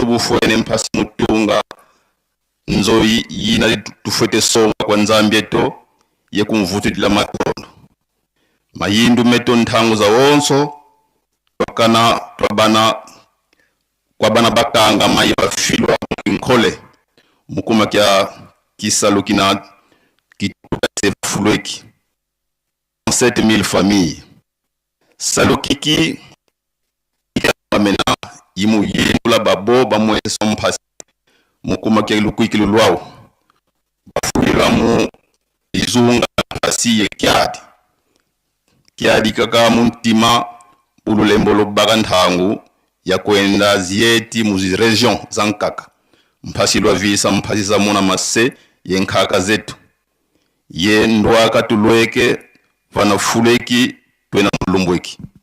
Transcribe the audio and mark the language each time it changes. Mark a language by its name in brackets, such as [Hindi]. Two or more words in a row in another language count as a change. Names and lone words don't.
[Kongo] bufwene mphasi mutunga nzo yina tufwete songa kwa nzambye to ye kumvutila makondo mayindu meto nthangu za wonso twakana twabana kwa bana bakanga mayi bafilwa nkole mukuma kya kisalu kina kituse fulweki 7000 familles salokiki amena yimu yela babo bamwe somphasi mukuma kya lukwikilo lwawo bafulira mu izunga pasi ye kyadi kaka muntima bululembo lobaka nthangu ya kwenda zieti muzi region za nkaka mphasi lwa visa mphasi za muna mase ye nkaka zetu ye ndwaka tulweke vana fuleki twena mulumbweki